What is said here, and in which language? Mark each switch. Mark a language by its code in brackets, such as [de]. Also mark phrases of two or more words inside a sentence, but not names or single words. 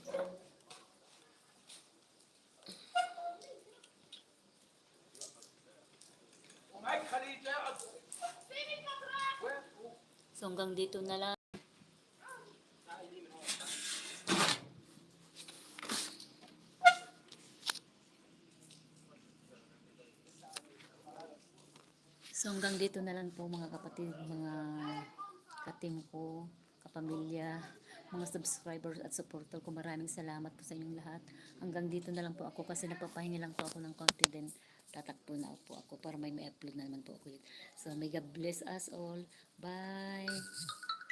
[ar] ومعك خليجة وين؟ [tl] So hanggang dito na lang. So hanggang dito na lang po mga kapatid, mga katim ko, kapamilya, mga subscribers at supporter ko. Maraming salamat po sa inyong lahat. Hanggang dito na lang po ako kasi nagpapahinga lang po ako ng konti, then tatakbo na po ako para may upload na naman po ako. [en] So may God bless us all. Bye!